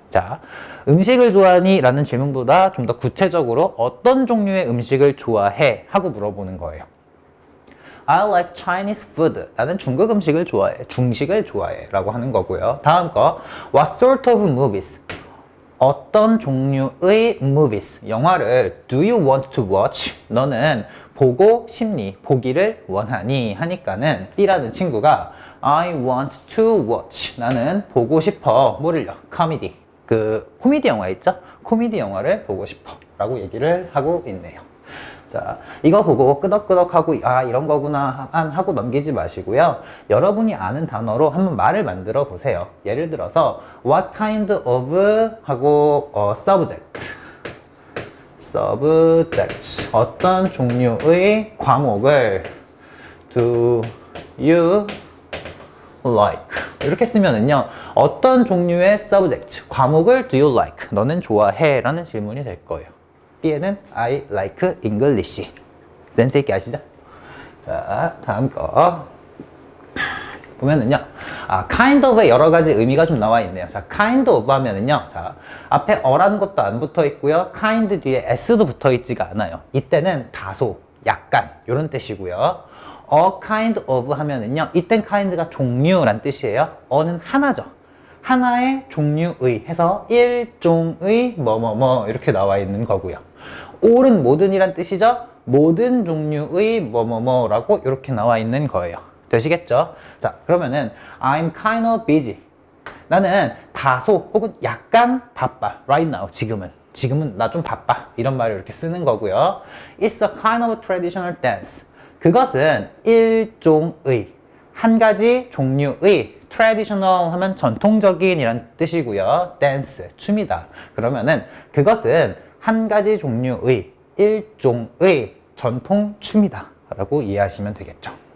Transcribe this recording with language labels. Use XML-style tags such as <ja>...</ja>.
<ko>자, 음식을 좋아하니? 라는 질문보다 좀 더 구체적으로 어떤 종류의 음식을 좋아해? 하고 물어보는 거예요.</ko> <en>I like Chinese food.</en> <ko>나는 중국 음식을 좋아해. 중식을 좋아해. 라고 하는 거고요. 다음 거.</ko> <en>What sort of movies?</en> <ko>어떤 종류의 movies? 영화를</ko> <en>do you want to watch?</en> <ko>너는 보고 싶니? 보기를 원하니? 하니까는 B라는 친구가</ko> <en>I want to watch.</en> <ko>나는 보고 싶어. 뭐를요? 코미디. 코미디 영화 있죠? 코미디 영화를 보고 싶어. 라고 얘기를 하고 있네요. 자, 이거 보고 끄덕끄덕 하고 이런 거구나 하고 넘기지 마시고요. 여러분이 아는 단어로 한번 말을 만들어 보세요. 예를 들어서 what kind of 하고 subject 어떤 종류의 과목을</ko> <en>do you like</en> <ko>이렇게 쓰면은요 어떤 종류의 subject 과목을 do you like 너는 좋아해 라는 질문이 될 거예요.</ko> <en>B에는 I like English.</en> <ko>센스 있게 아시죠? 자, 다음 거 보면은요, kind of의 여러 가지 의미가 좀 나와 있네요. 자, kind of 하면은요, 자, 앞에 어라는 것도 안 붙어 있고요, kind 뒤에 s도 붙어 있지가 않아요. 이때는 다소, 약간 이런 뜻이고요. a kind of 하면은요, 이땐 kind가 종류란 뜻이에요. a는 하나죠. 하나의 종류의 해서 일종의 뭐뭐뭐 이렇게 나와 있는 거고요. all은 모든이란 뜻이죠. 모든 종류의 뭐뭐뭐라고 이렇게 나와 있는 거예요. 되시겠죠? 자, 그러면은</ko> <en>I'm kind of busy.</en> <ko>나는 다소 혹은 약간 바빠.</ko> <en>Right now,</en> <ko>지금은 나 좀 바빠. 이런 말을 이렇게 쓰는 거고요.</ko> <en>It's a kind of traditional dance.</en> <ko>그것은 일종의 한 가지 종류의 traditional 하면 전통적인 이란 뜻이고요. dance, 춤이다. 그러면은 그것은 한 가지 종류의 일종의 전통 춤이다 라고 이해하시면 되겠죠.</ko>